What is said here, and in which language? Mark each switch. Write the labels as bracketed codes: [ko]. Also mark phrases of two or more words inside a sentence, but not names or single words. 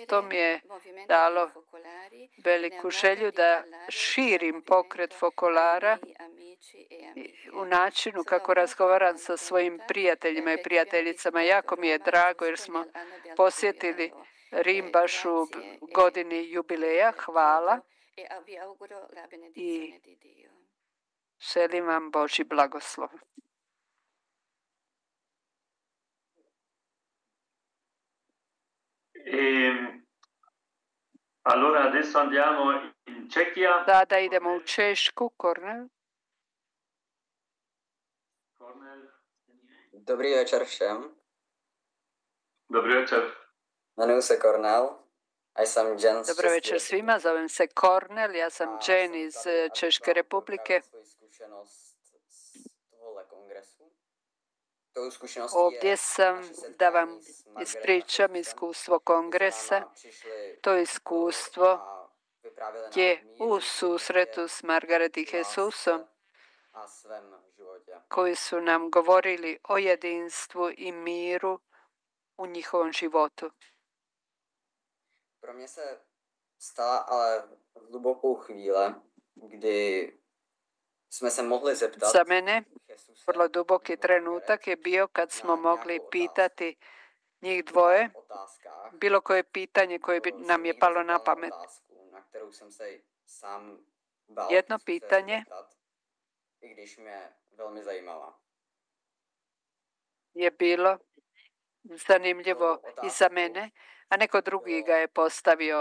[hr] To mi je dalo veliku želju da širim pokret fokolara u načinu kako razgovaram sa svojim prijateljima i prijateljicama. Jako mi je drago jer smo posjetili Rim baš u godini jubileja. Hvala i želim vam Božji blagoslov. [it] Allora adesso andiamo in Cechia. [hr] Sada idemo u Češku, Kornel. [cs] Dobrý večer všem. Dobrý večer. Jmenuji se Kornel a jsem Jen z [hr] Dobro večer svima, zovem se Kornel, ja sam Jen iz Češke republike. Ovdje sam da vam ispričam iskustvo kongresa. To iskustvo je u susretu s Margaret i Jesusom koji su nam govorili o jedinstvu i miru u njihovom životu. [cs] Pro mě se stala ale hlubokou chvíle, kdy jsme se mohli zeptat. [hr] Za mene vrlo duboki trenutak je bio kad smo mogli pitati njih dvoje bilo koje pitanje koje bi nam je palo na pamet. Jedno pitanje je bilo zanimljivo i za mene, a neko drugi ga je postavio.